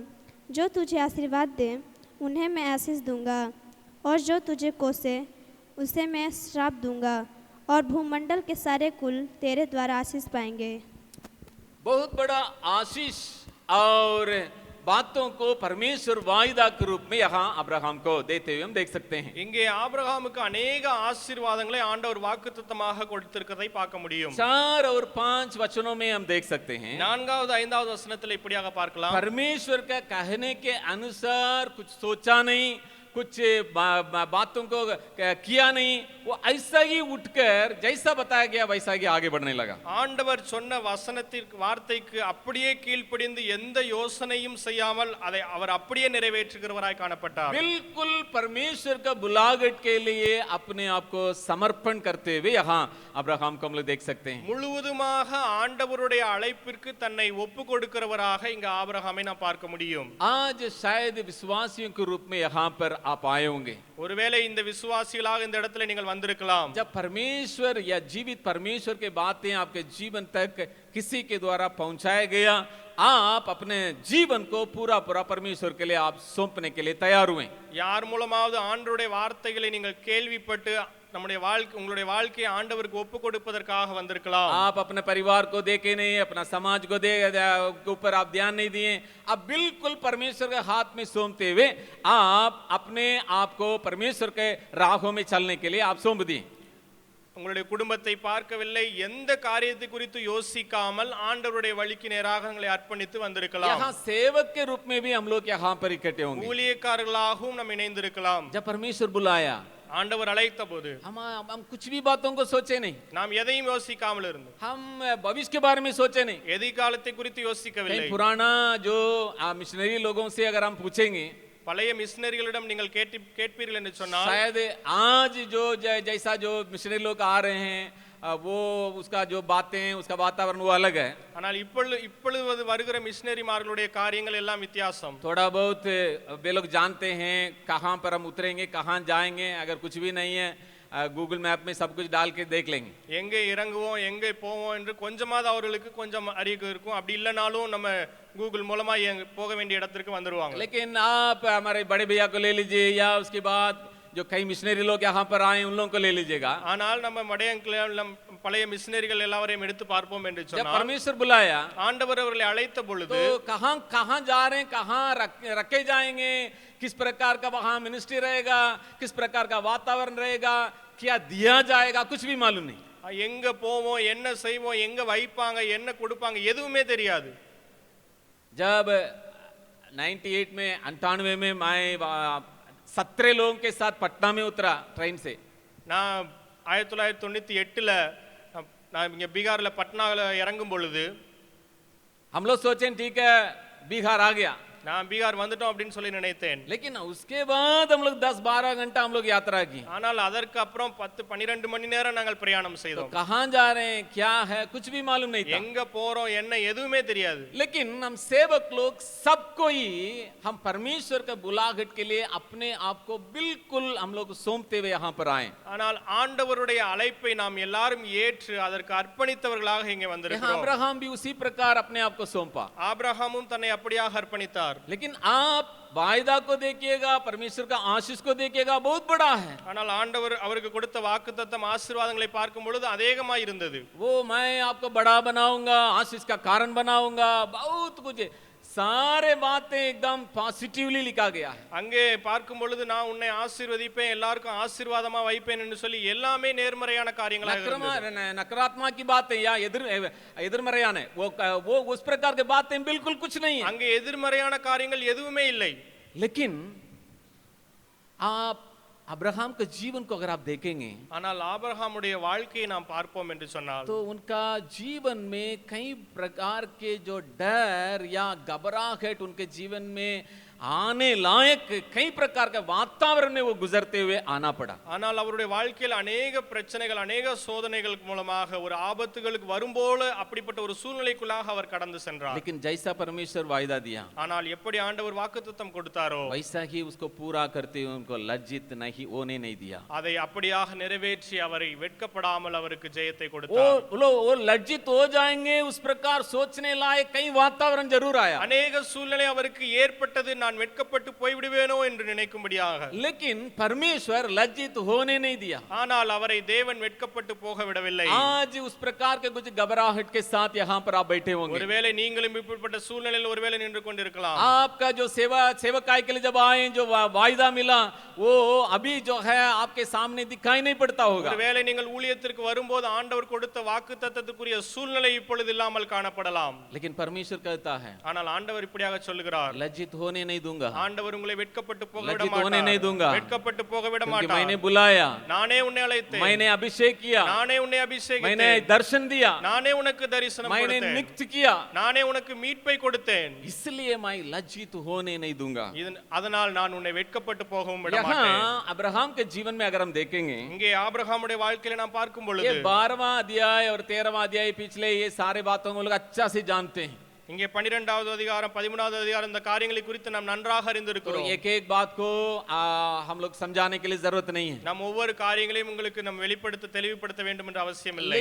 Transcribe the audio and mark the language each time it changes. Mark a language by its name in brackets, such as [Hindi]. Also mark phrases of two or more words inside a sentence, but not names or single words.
[Hindi] जो तुझे आशीर्वाद दे उन्हें मैं आशीष दूंगा, और जो तुझे कोसे उसे मैं श्राप दूंगा और भूमंडल के सारे कुल तेरे द्वारा आशीष पाएंगे। बहुत बड़ा आशीष और बातों को परमेश्वर वायदा के रूप में यहाँ अब्राहम को देते हुए हम देख सकते हैं। [Tamil] இங்கே ஆபிரகாமுக்கு अनेक ஆசீர்வாதங்களை ஆண்டவர் வாக்குத்தத்தமாக கொடுத்திருக்கிறதை பார்க்க முடியும். [Hindi] 4 और 5 वचनों में हम देख सकते हैं [Tamil] 4வது 5வது வசனத்தில் இப்படியாக பார்க்கலாம். [Hindi] परमेश्वर का कहने के अनुसार कुछ सोचा नहीं, कुछ बातों को किया नहीं, वो ऐसा ही उठकर जैसा बताया गया वैसा ही आगे बढ़ने लगा। [Tamil] ஆண்டவர் சொன்ன வசனத்திற்கு வார்த்தைக்கு அப்படியே கீழ்ப்படிந்து எந்த யோசனையும் செய்யாமல் அதை அவர் அப்படியே நிறைவேற்றுகிறவராய் காணப்பட்டார். [Hindi] बिल्कुल परमेश्वर का बुलाहट के लिए अपने आप को समर्पण करते हुए यहाँ अब्राहम को हम लोग देख सकते हैं। [Tamil] முழுவதுமாக ஆண்டவருடைய அழைப்பிற்கு தன்னை ஒப்பு கொடுக்கிறவராக இங்க ஆபிரகாமை நாம் பார்க்க முடியும். [Hindi] आज शायद विश्वासियों के रूप में यहाँ पर आप आए होंगे। [Tamil] ஒருவேளை இந்த விசுவாசிகளாக இந்த இடத்துல நீங்கள் வந்திருக்கலாம். [Hindi] जब परमेश्वर या जीवित परमेश्वर के बातें आपके जीवन तक किसी के द्वारा पहुंचाया गया, आप अपने जीवन को पूरा पूरा परमेश्वर के लिए आप सौंपने के लिए तैयार हुए। [Tamil] யார் மூலமாவது ஆண்டவருடைய வார்த்தைகளை நீங்கள் கேள்விப்பட்டு நம்முடைய வாழ்க்கை உங்களுடைய வாழ்க்கையை ஆண்டவருக்கு ஒப்பு கொடுப்பதற்காக வந்திருக்கலாம். [Hindi] आप अपने परिवार को देखे नहीं, अपना समाज को के ऊपर आप ध्यान नहीं दिए, आप बिल्कुल परमेश्वर के हाथ में सौंपते हुए आप अपने आप को परमेश्वर के राहों में चलने के लिए आप सौंप दिए। [Tamil] உங்களுடைய குடும்பத்தை பார்க்கவில்லை, எந்த காரியத்தை குறித்து யோசிக்காமல் ஆண்டவருடைய வழிக்கு நேராக உங்களை அர்ப்பணித்து வந்திருக்கலாம். [Hindi] यहाँ सेवक के रूप में भी हम लोग यहाँ पर इकट्ठे होंगे। [Tamil] ஊழியக்காரர்களாகவும் நாம் இணைந்திருக்கலாம். [Hindi] जब परमेश्वर बुलाया, [Tamil] ஆண்டவர் அழைத்த போது [Hindi] हम कुछ भी बातों को सोचे नहीं, [Tamil] நாம் எதையும் யோசிக்காமல் இருந்தோம். [Hindi] हम भविष्य के बारे में सोचे नहीं। [Tamil] எதிர்காலத்தை குறித்து யோசிக்கவில்லை. [Hindi] कहीं पुराना जो मिशनरी लोगों से अगर हम पूछेंगे, [Tamil] பழைய மிஷனரிகளிடம் நீங்கள் கேட்பீர்கள் என்று சொன்னால் [Hindi] शायद आज जो जैसा जो मिशनरी लोग आ रहे हैं वो उसका जो बातें उसका वातावरण वो अलग है। [Tamil] ஆனால் இப்பொழுது வருகிற மிஷனரிமார்களுடைய காரியங்கள் எல்லாம் வித்தியாசம். [Hindi] थोड़ा बहुत वे लोग जानते हैं कहाँ पर हम उतरेंगे, कहाँ जाएंगे, अगर कुछ भी नहीं है गूगल मैप में सब कुछ डाल के देख लेंगे। [Tamil] எங்கே இறங்குவோம் எங்கே போவோம் என்று கொஞ்சமாவது அவர்களுக்கு கொஞ்சம் அறிவு இருக்கும். அப்படி இல்லைனாலும் நம்ம गूगल மூலமா போக வேண்டிய இடத்திற்கு வந்துருவாங்க. [Hindi] लेकिन आप हमारे बड़े भैया को ले लीजिए या उसके बाद जो कई मिशनरी लोग यहाँ पर आए उन लोगों को ले लीजिएगा। [Tamil] ஆனால் நம்ம பழைய மிஷனரிகள் எல்லாரையும் எடுத்து பார்ப்போம் என்று [Hindi] जब [Tamil] சொன்னால் [Hindi] परमेश्वर बुलाया [Tamil] ஆண்டவர் அவர்களை அழைத்த பொழுது [Hindi] तो कहाँ जा रहे हैं, कहाँ रखे जाएंगे, किस प्रकार का वहां मिनिस्ट्री रहेगा, किस प्रकार का वातावरण रहेगा, क्या दिया जाएगा, कुछ भी मालूम नहीं। [Tamil] எங்க போவோம், என்ன செய்வோம், எங்க வைப்பாங்க, என்ன கொடுப்பாங்க, எதுவுமே தெரியாது. [Hindi] जब 98 में 98 में मैं 17 लोगों के साथ पटना में उतरा ट्रेन से। [Tamil] நான் 1998ல நான் இங்க பீகார்ல பட்னால இறங்கும் பொழுது [Hindi] हम लोग सोचे ठीक है बिहार आ गया, [Tamil] நான் பீகார் வந்துட்டோம் அப்படின்னு சொல்லி நினைத்தேன். [Hindi] लेकिन उसके बाद हम लोग 10-12 घंटा हम लोग यात्रा की। [Tamil] ஆனால் அதற்கு அப்புறம் 10-12 மணி நேரம் நாங்கள் பிரயாணம் [Hindi] तो [Tamil] செய்தோம். [Hindi] कहाँ जा रहे हैं, क्या है, कुछ भी मालूम नहीं था। [Tamil] எங்க போறோம் என்ன எதுவுமே தெரியாது. [Hindi] लेकिन हम सेवक लोग सबको ही हम परमेश्वर के बुलाहट के लिए अपने आप को बिल्कुल हम लोग सौंपते हुए यहाँ पर आए। [Tamil] ஆனால் ஆண்டவருடைய அழைப்பை நாம் எல்லாரும் ஏற்று அதற்கு அர்ப்பணித்தவர்களாக இங்கே [Hindi] यहाँ [Tamil] வந்திருக்கிறோம். [Hindi] अब्राहम भी उसी प्रकार अपने आप को सौंपा। [Tamil] ஆபிரகாமும் தன்னை அப்படியாக அர்ப்பணித்தார். [Hindi] लेकिन आप वायदा को देखिएगा, परमेश्वर का आशीष को देखिएगा, बहुत बड़ा है। [Tamil] ஆனால் ஆண்டவர் அவருக்கு கொடுத்த வாக்குத்தத்தம் ஆசீர்வாதங்களை பார்க்கும் பொழுது அநேகமாய் இருந்தது. [Hindi] वो मैं आपको बड़ा बनाऊंगा, आशीष का कारण बनाऊंगा, बहुत कुछ सारे बातें एकदम पॉजिटिवली लिखा गया है। [Tamil] அங்கே பார்க்கும் பொழுது நான் உன்னை ஆசீர்வதிப்பேன், எல்லாருக்கும் ஆசீர்வாதமா வைப்பேன் என்று சொல்லி எல்லாமே நேர்மறையான காரியங்களாக இருந்தது. [Hindi] नकारात्मक की बातें या एதிர்மறையான वो उस प्रकार की बातें बिल्कुल कुछ नहीं है। [Tamil] அங்கே எதிர்மறையான காரியங்கள் எதுவுமே இல்லை. [Hindi] लेकिन आप अब्राहम के जीवन को अगर आप देखेंगे [Tamil] ஆனால் ஆபிரகாமுடைய வாழ்க்கையை நாம் பார்ப்போம் என்று சொன்னால் [Hindi] तो उनका जीवन में कई प्रकार के जो डर या घबराहट उनके जीवन में आने लायक कई प्रकार के वातावरण में वो गुजरते हुए आना पड़ा। [Tamil] ஆனால் அவருடைய வாழ்க்கையில் अनेक பிரச்சனைகள் अनेक சோதனைகள் மூலமாக ஒரு ஆபத்துகளுக்கு வரும்போது அப்படிப்பட்ட ஒரு சூழ்நிலைக்குள்ளாக அவர் கடந்து சென்றார். [Hindi] लेकिन जैसा परमेश्वर वायदा दिया [Tamil] ஆனால் எப்படி ஆண்டவர் வாக்குத்தத்தம் கொடுத்தாரோ [Hindi] वैसा ही उसको पूरा करते हुए उनको लज्जित नहीं होने नहीं दिया। [Tamil] அதை அப்படியாக நிறைவேற்றி அவரை வெட்கப்படாமல் அவருக்கு ஜெயத்தை கொடுத்தார். [Hindi] वो लज्जित हो जाएंगे उस प्रकार सोचने लायक कई वातावरण जरूर आया। [Tamil] अनेक சூழ்நிலை அவருக்கு ஏற்பட்டது. நான் நான் வெட்கப்பட்டு போய்விடுவேனோ என்று நினைக்கும்படியாக. [Hindi] लेकिन परमेश्वर लज्जित होने नहीं दिया. [Tamil] ஆனால் அவரை தேவன் வெட்கப்பட்டு போக விடவில்லை. [Hindi] आज उस प्रकार के कुछ घबराहट के साथ यहाँ पर आप बैठे होंगे. [Tamil] ஒருவேளை நீங்களும் இப்படிப்பட்ட சூழ்நிலையில் ஒருவேளை நின்று கொண்டிருக்கலாம். [Hindi] आपका जो सेवकाई के लिए जब आए जो वायदा मिला वो अभी जो है आपके सामने दिखाई नहीं पड़ता होगा. [Tamil] ஒருவேளை நீங்கள் ஊழியத்திற்கு வரும்போது ஆண்டவர் கொடுத்த வாக்குத்தத்தத்துக்குரிய சூழ்நிலை இப்பொழுது இல்லாமல் காணப்படலாம். [Hindi] लेकिन परमेश्वर कहता है [Tamil] ஆனால் ஆண்டவர் இப்படியாக சொல்லுகிறார், [Hindi] लज्जित होने नहीं दूंगा. [Tamil] ஆண்டவர் உங்களை வெட்கப்பட்டு போக விட [Hindi] लज्जित होने नहीं [Tamil] மாட்டார். [Hindi] दूंगा. [Tamil] வெட்கப்பட்டு போக விட [Hindi] क्योंकि [Tamil] மாட்டார். [Hindi] मैंने बुलाया, [Tamil] நானே உன்னை அழைத்தேன், [Hindi] मैंने अभिषेक किया, [Tamil] நானே உன்னை [Hindi] मैंने [Tamil] அபிஷேகித்தேன், [Hindi] दर्शन दिया, [Tamil] நானே உனக்கு தரிசனம் [Hindi] मैंने [Tamil] கொடுத்தேன், [Hindi] नियुक्त किया, [Tamil] நானே உனக்கு மீட்பை கொடுத்தேன். [Hindi] इसलिए मैं लज्जित होने नहीं दूंगा. [Tamil] அதனால் நான் உன்னை வெட்கப்பட்டு போகவும் விட மாட்டேன். [Hindi] यहाँ अब्राहम के जीवन में अगर हम देखेंगे [Tamil] இங்கே ஆபிரகாமுடைய வாழ்க்கையில நாம் பார்க்கும் [Hindi] ये [Tamil] பொழுது [Hindi] 12वां अध्याय और 13वां अध्याय पिछले ये सारे बातों को लोग अच्छा से जानते हैं. [Tamil] இங்கே 12வது அதிகாரம் 13வது அதிகாரம் இந்த காரியங்களை குறித்து நாம் நன்றாக [Hindi] तो [Tamil] அறிந்திருக்கிறோம். [Hindi] एक एक बात को हम लोग समझाने के लिए जरूरत नहीं है. [Tamil] நாம் ஒவ்வொரு காரியங்களையும் உங்களுக்கு நாம் வெளிப்படுத்த தெளிவுபடுத்த வேண்டும் என்ற அவசியம் இல்லை.